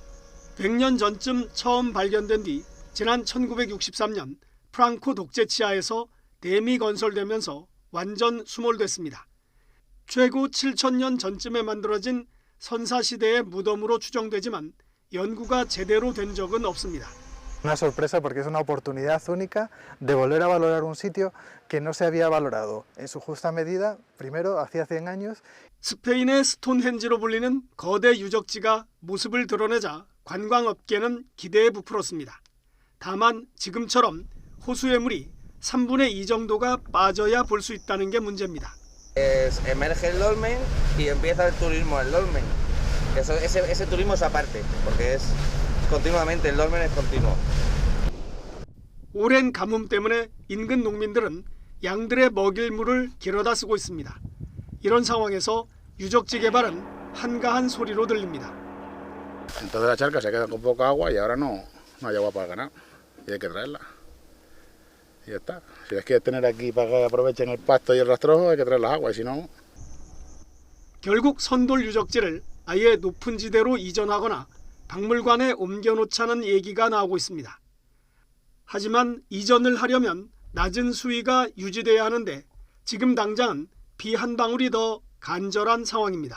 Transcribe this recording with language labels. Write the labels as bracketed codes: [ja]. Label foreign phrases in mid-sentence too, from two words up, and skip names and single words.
[ko] 100년 전쯤 처음 발견된 뒤 지난 1963년 프랑코 독재 치하에서 댐이 건설되면서 완전 수몰됐습니다. 최고 7,000년 전쯤에 만들어진 선사시대의 무덤으로 추정되지만 연구가 제대로 된 적은 없습니다. [es] Una sorpresa porque es una oportunidad única de volver a valorar un sitio que no se había valorado en su justa medida, primero hacía 100 años. [ko] 스페인의 스톤헨지로 불리는 거대 유적지가 모습을 드러내자 관광업계는 기대에 부풀었습니다. 다만 지금처럼 호수의 물이 3분의 2 정도가 빠져야 볼 수 있다는 게 문제입니다. [es] Emerge el dolmen y empieza el turismo al dolmen. Ese turismo es aparte, porque es continuamente, el dolmen es continuo. [ko] 오랜 가뭄 때문에 인근 농민들은 양들의 먹일 물을 길어다 쓰고 있습니다. 이런 상황에서 유적지 개발은 한가한 소리로 들립니다. [es] Entonces la charca se queda con poca agua y ahora no hay agua para el ganado y hay que traerla. Y ya está. Si es que tener aquí para que aprovechen el pasto y el rastrojo hay que traer las aguas, y si no. [ko] 결국 선돌 유적지를 아예 높은 지대로 이전하거나 박물관에 옮겨놓자는 얘기가 나오고 있습니다. 하지만 이전을 하려면 낮은 수위가 유지돼야 하는데 지금 당장은 비 한 방울이 더 간절한 상황입니다.